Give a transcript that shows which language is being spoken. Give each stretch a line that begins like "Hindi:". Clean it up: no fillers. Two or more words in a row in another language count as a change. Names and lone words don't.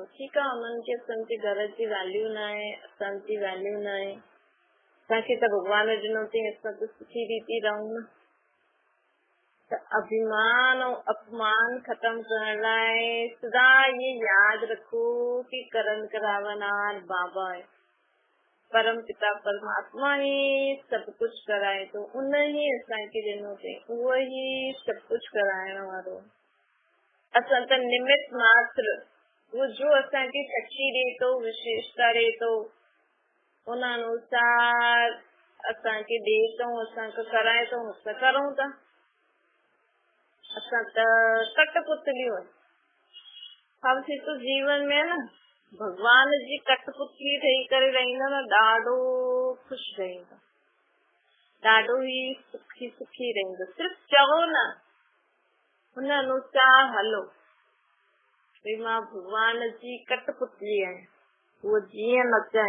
Sindhi: ठीकु आहे, हुननि खे असांजे घर जी वैल्यू न आहे, असांजी वैल्यू न आहे, असांखे त भॻवान ॾिनो अथई, असां त सुठी रीति रहूं न। त अभिमान ऐं अपमान ख़तम करण लाइ सदा इहे यादि रखो कि करण करावनार बाबा आहे, परम पिता परमात्मा ई सभु कुझु कराए थो, उन ई असांखे ॾिनो अथई, उहो ई सभु कुझु कराइण वारो। असां त निमित मात्र, उहो जो असांखे शक्ति ॾे थो, विशेषता ॾे थो, उन अनुसार असांखे ॾे थो, असांखे कराए थो, असां करूं था। असां त कठपुतलियूं आहियूं। हम थी तो जीवन में न भगवान जी कठपुतली ठही करे रहंदा न, ॾाढो ख़ुशि रहंदा, ॾाढो ई सुखी सुखी रहंदा। सिर्फ़ु चओ न, हुन अनुसार हलो, भई मां भगवान जी कठपुतली आहियां, उहो जीअं नचाए।